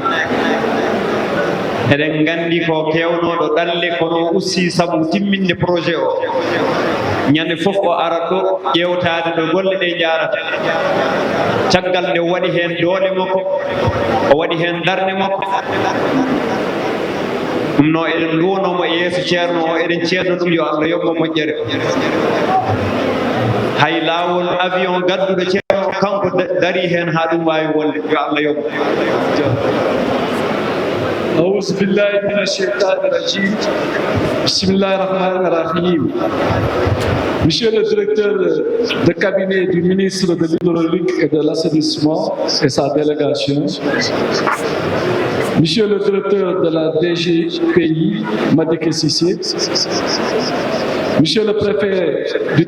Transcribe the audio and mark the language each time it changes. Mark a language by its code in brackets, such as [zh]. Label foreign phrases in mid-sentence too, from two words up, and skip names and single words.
[ff] eɗen gandi ko kewnoɗo ɗalle kono ussi saabu timminde projet o ñande fof o arat ɗo ƴewtade ɗo golle ɗe jarata caggal nde waɗi hen doole makko o waɗi hen darde makko ɗum no eɗen duwonomo yeeso ceerno o eɗen ceerno ɗum yo Allah yobmo moƴƴere hay lawol avion gadduɗo ceerno kanko dari hen ha ɗum wawi wolle yo Allah yobmo. [ar] أعوذ بالله من الشيطان الرجيم بسم الله الرحمن الرحيم. [fr] Monsieur le directeur de cabinet du ministre de l'Hydraulique et de l'Assainissement et sa délégation, Monsieur le directeur de la DGPI, Madické Cissé, Monsieur le préfet du